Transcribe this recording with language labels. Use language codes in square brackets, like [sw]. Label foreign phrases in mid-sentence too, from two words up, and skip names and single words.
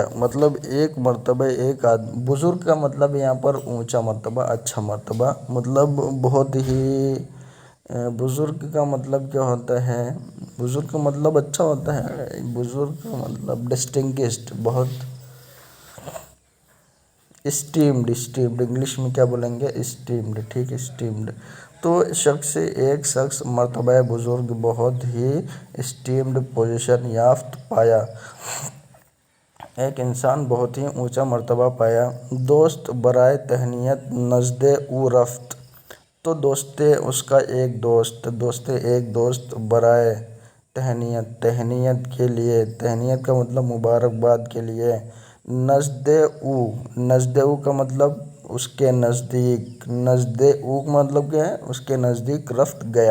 [ur] مطلب ایک مرتبہ ایک آدمی، بزرگ کا مطلب یہاں پر اونچا مرتبہ، اچھا مرتبہ، مطلب بہت ہی، بزرگ کا مطلب کیا ہوتا ہے، بزرگ کا مطلب اچھا ہوتا ہے، بزرگ کا مطلب ڈسٹنگشڈ، بہت اسٹیمڈ، انگلش میں کیا بولیں گے، اسٹیمڈ۔ ٹھیک ہے، اسٹیمڈ۔ تو ایک شخص مرتبہ بزرگ، بہت ہی [en] esteemed position [ur] یافت پایا، ایک انسان بہت ہی اونچا مرتبہ پایا۔ [fa] دوست برائے تہنیت نزد او رفت، [ur] تو دوست ایک دوست برائے تہنیت کے لیے، تہنیت کا مطلب مبارکباد کے لیے، [fa] نزد او [ur] کا مطلب اس کے نزدیک، مطلب کیا ہے، اس کے نزدیک رفت گیا۔